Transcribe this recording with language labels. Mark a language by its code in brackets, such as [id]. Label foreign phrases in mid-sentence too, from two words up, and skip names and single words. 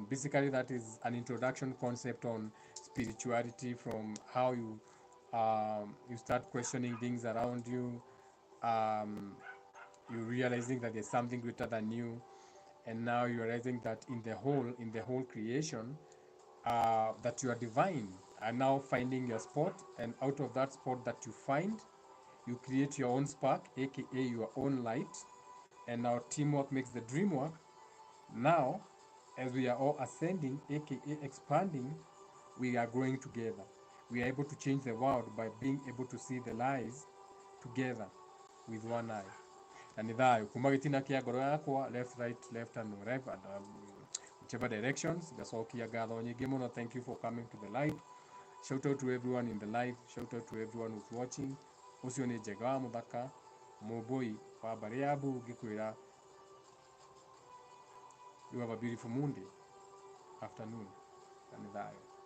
[en] Basically, that is an introduction concept on spirituality, from how you start questioning things around you, um, you realizing that there's something greater than you, and now you're realizing that in the whole creation, that you are divine, and now finding your spot, and out of that spot that you find, you create your own spark, aka your own light, and now teamwork makes the dream work. Now, as we are all ascending, aka expanding, we are growing together. We are able to change the world by being able to see the lies together with one eye. [ki] Na nĩ thayũ kuma gĩtina kĩa ngoro yakwa, [en] left right left and wherever and, whichever directions. [ki] Ngacokia ngatho nyingĩ mũno. [en] Thank you for coming to the live. Shout out to everyone in the live. Shout out to everyone who's watching. [ki] Ũcio nĩ Njega wa Mũthaka, Mũmbũi wa Mbarĩ ya Mbu, ngĩkwĩra [en] you have a beautiful Monday afternoon. [ki] Na nĩ thayũ.